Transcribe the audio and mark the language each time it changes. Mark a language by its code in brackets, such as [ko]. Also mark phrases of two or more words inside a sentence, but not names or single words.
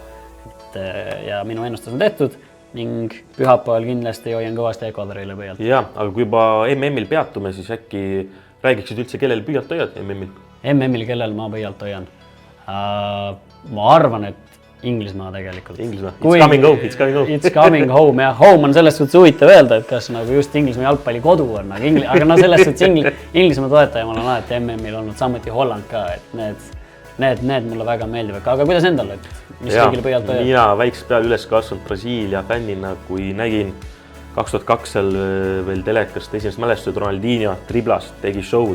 [et] Ja minu ennustus on tehtud ning pühapäeval kindlasti hoian kõvasti Ecuadorile pöialt. Jaa, aga kui juba MM-il peatume, siis äkki räägiksid üldse, kellel pöialt hoiad MM-il? MM-il, kellel ma pöialt hoian? Ma arvan, et Inglismaa tegelikult. Inglismaa, [en] it's coming home, it's coming home. It's coming home [et] ja home on selles suhtes huvitav öelda, et kas nagu just Inglismaa jalgpalli kodu on, aga selles suhtes Inglismaa toetaja mul on alati MM-il olnud, samuti Holland ka, et need mulle väga meeldivad, aga kuidas endal, et mis kõigile pöialt hoiad? Mina väiksest peale üles kasvanud Brasiilia fännina, kui nägin 2002 seal veel telekast esimesed mälestused, Ronaldinho driblas, tegi show'd.